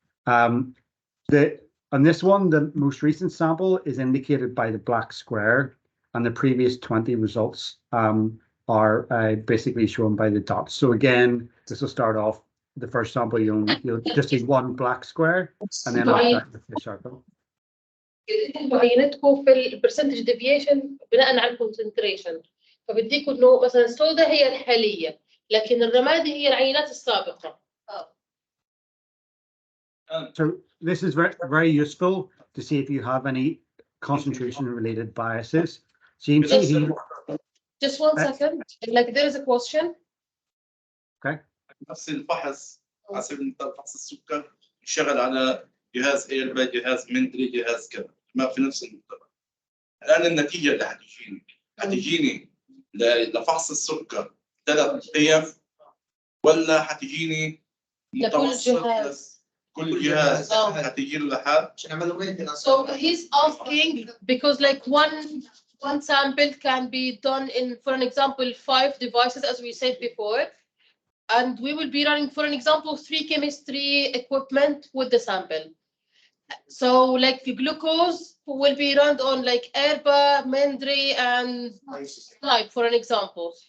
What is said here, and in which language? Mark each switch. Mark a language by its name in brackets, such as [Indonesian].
[English] On this one, the most recent sample is indicated by the black square, and the previous 20 results are basically shown by the dots. So again, this will start off the first sample. You'll just see 1 black square, and then after that, the circle. [Arabic] معينتكم في البرسنتج ديفيشن بناء على الكونسنتريشن، فبديكم انه مثلا السوداء هي الحاليه لكن الرمادي هي العينات السابقه. [English] So this is very useful to see if you have any concentration related biases. So you can see here. Just 1 second, like there is a question. Okay. [Arabic] نفس الفحص حسب فحص السكر يشتغل على جهاز ايربا، جهاز مندري، جهاز كذا، ما في نفس المجتمع. الان النتيجه اللي حتجيني لفحص السكر 3 قيم ولا حتجيني متوسط كل جهاز حتجي له لحد؟ [English] So he's asking because like one sample can be done in, for an example, 5 devices as we said before, and we will be running, for an example, 3 chemistry equipment with the sample. So like the glucose will be run on like Erba, Mendry, and type, for an example.